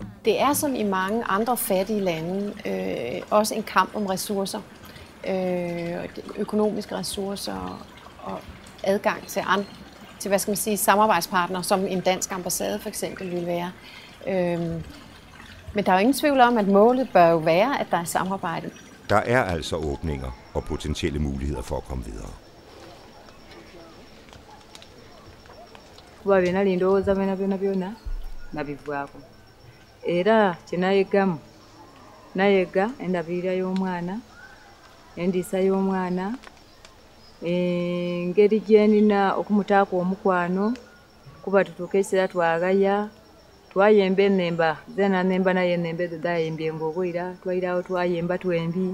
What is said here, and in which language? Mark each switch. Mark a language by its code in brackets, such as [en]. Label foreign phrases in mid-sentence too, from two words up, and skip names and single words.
[da] Det er som i mange andre fattige lande også en kamp om ressourcer, økonomiske ressourcer og adgang til hvad skal man sige, samarbejdspartnere, som en dansk ambassade for eksempel vil være. Men der er jo ingen tvivl om, at målet bør jo være, at der er samarbejde. Der er altså åbninger og potentielle muligheder for at komme videre. [lg] Kuba bina lindowooza byonna nabivwako. Era kyenayegamu nayega endabirira y'omwana, endiisa y'omwana, engeri gyenina okumutaako omukwano, kuba tutuuka ekiseera twagaya, twayemba ennemba, zena nnemba naye ennemba ezo dayembye ng'obwira, twayirawo twayemba twembi.